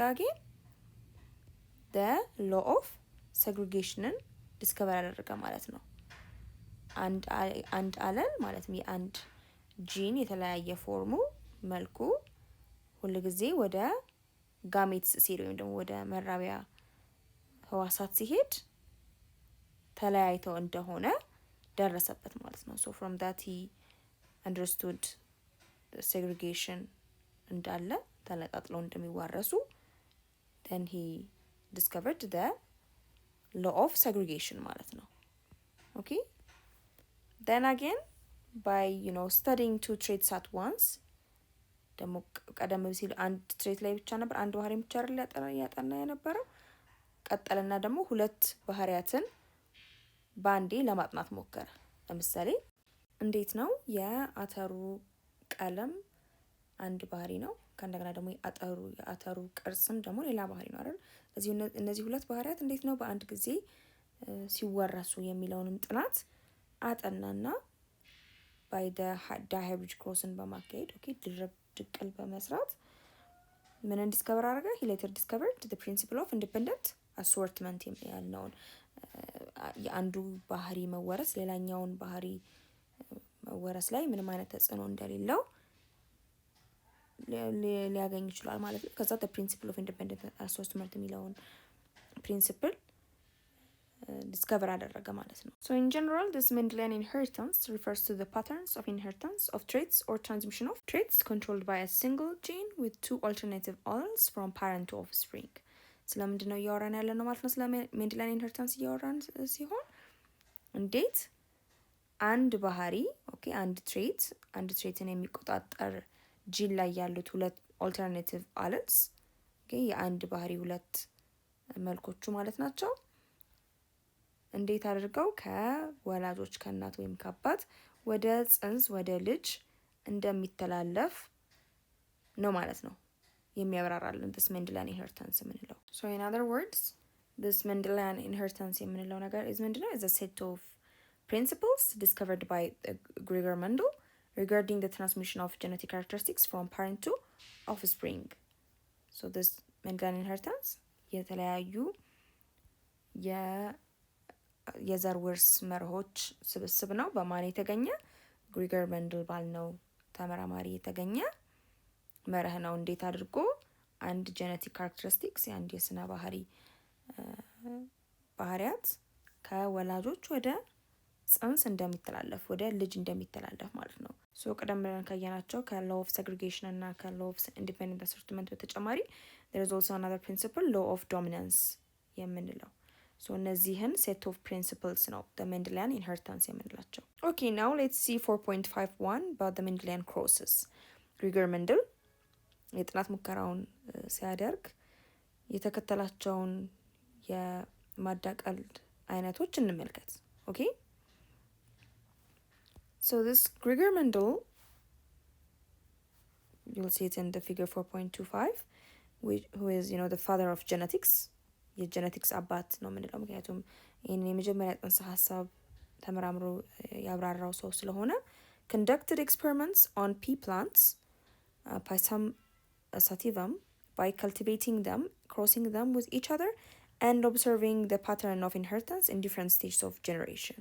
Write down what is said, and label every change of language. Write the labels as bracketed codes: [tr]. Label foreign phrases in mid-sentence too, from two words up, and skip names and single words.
[am] አጌን [en] law of segregation [am] ዲስከቨር ያደረገ ማለት ነው። አንድ አለን ማለትም የአንድ ጂን የተለያየ ፎርሙ መልኩ ሁልጊዜ ወደ ጋሜትስ ሲሄድ ወይም ደግሞ ወደ መራቢያ ህዋሳት ሲሄድ ተለያይተው እንደሆነ ደረሰበት ማለት ነው። [en] so from that he understood segregation [am] እንዳለ ተነጣጥለው እንደሚዋረሱ [en] then he discovered the law of segregation [am] ማለት ነው። [en] okay then again by studying 2 traits at once [am] ደግሞ ቀደም ሲል አንድ ትሬት ላይ ብቻ ነበር አንድ ባህሪ ብቻ አይደል ያጠና የነበረው። ቀጠልና ደግሞ 2 ባህሪያትን ባንዴ ለማጥናት ሞከረ። ለምሳሌ እንዴት ነው የአተሩ ቀለም አንድ ባህሪ ነው፣ ከእንደገና ደግሞ የአተሩ ቅርጽም ደግሞ ሌላ ባህሪ ነው አይደል? እነዚህ 2 ባህሪያት እንዴት ነው በአንድ ጊዜ ሲወረሱ የሚለውንም ጥናት አጠናና [en] by dihybrid cross [am] በማካሄድ ድርብ ድቅል በመስራት ምን ዲስከቨር አደረገ? [en] he later discovered the principle of independent assortment [am] ያልነውን የአንዱ ባህሪ መወረስ ሌላኛውን ባህሪ መወረስ ላይ ምንም አይነት ተጽዕኖ እንደሌለው ሊያገኝ ይችላል ማለት ነው። ከዛ [en] the principle of independent assortment [am] የሚለውን ፕሪንሲፕል ዲስከቨር አደረገ ማለት ነው። [en] So in general this Mendelian inheritance refers to the patterns of inheritance of traits or transmission of traits controlled by a single gene with 2 alternative alleles from parent to offspring. [am] ስለምንድን ነው እያወራን ያለ ነው ማለት ነው? ስለ [en] Mendelian inheritance [am] እያወራን ሲሆን እንዴት አንድ ባህሪ አንድ ትሬትን የሚቆጣጠር ጂን ላይ ያሉት 2 [en] alternative alleles [am] የአንድ ባህሪ 2 መልኮቹ ማለት ናቸው እንዴት አድርገው ከወላጆች ከእናት ወይም ከአባት ወደ ጽንስ ወደ ልጅ እንደሚተላለፍ ነው ማለት ነው የሚያብራራልን [en] this Mendelian inheritance [am] የምንለው። [en] So in other words this Mendelian inheritance [am] የምንለው ነገር ምንድነው? [en] is a set of principles discovered by Gregor Mendel regarding the transmission of genetic characteristics from parent to offspring. So this Mendelian inheritance [am] የተለያዩ የዘር ውርስ መርሆች ስብስብ ነው። በማን የተገኘ? ግሪገር መንድል ባልነው ተመራማሪ የተገኘ መርህ ነው። እንዴት አድርጎ አንድ [en] genetic characteristics [am] የአንድ የስነ ባህሪያት ከወላጆች ወደ ጽንስ እንደሚተላለፍ ወደ ልጅ እንደሚተላለፍ ማለት ነው። ሶ ቀደም ብለን ካየናቸው ከ [en] law of segregation [am] እና ከ [en] law of independent assortment [am] በተጨማሪ [en] there is also another principle law of dominance [am] የምንለው። ሶ እነዚህን [en] set of principles [am] ነው [en] the Mendelian inheritance [am] የምንላቸው። [en] Okay, now let's see 4.51 about the Mendelian crosses. [am] ግሪገር መንድል የጥናት ሙከራውን ሲያደርግ የተከተላቸውን የማዳቀል አይነቶች እንመልከት። Okay? [en] So this Gregor Mendel, you'll see it in the figure 4.25, who is, the father of genetics. [am] የጄኔቲክስ አባት ነው የምንለው ምክንያቱም ይህን የመጀመሪያ ጥንሰ ሀሳብ ተመራምሮ ያብራራው ሰው ስለሆነ [en] conducted experiments on pea plants, Pisum sativum, by cultivating them, crossing them with each other, and observing the pattern of inheritance in different stages of generation.